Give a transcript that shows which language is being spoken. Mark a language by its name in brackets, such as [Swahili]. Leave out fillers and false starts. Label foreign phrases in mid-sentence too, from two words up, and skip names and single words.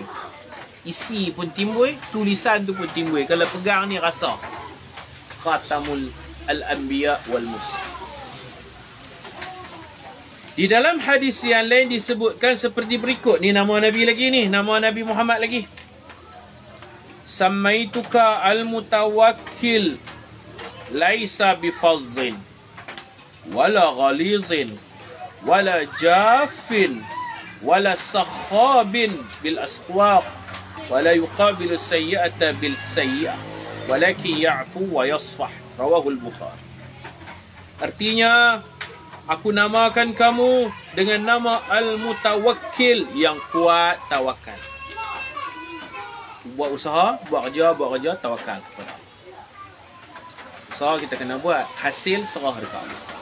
[Malay] Isi pun timbul, tulisan tu pun timbul. Kalau pegang ni rasa [Arabic] خاتم الأنبياء والمرسلين. [Malay] Di dalam hadis yang lain disebutkan seperti berikut. Ni nama Nabi lagi ni. Nama Nabi Muhammad lagi. [Arabic] سميتك المتوكل ليس بفظ ولا غليظ ولا جاف ولا سخاب بالأسواق ولا يقابل السيئة بالسيئة ولكن يعفو ويصفح. رواه البخاري. [Malay] Artinya, aku namakan kamu dengan nama Al-Mutawakkil, yang kuat tawakal. Buat usaha, buat kerja, tawakal kepada Allah. Usaha kita kena buat, hasil serah dekat Allah.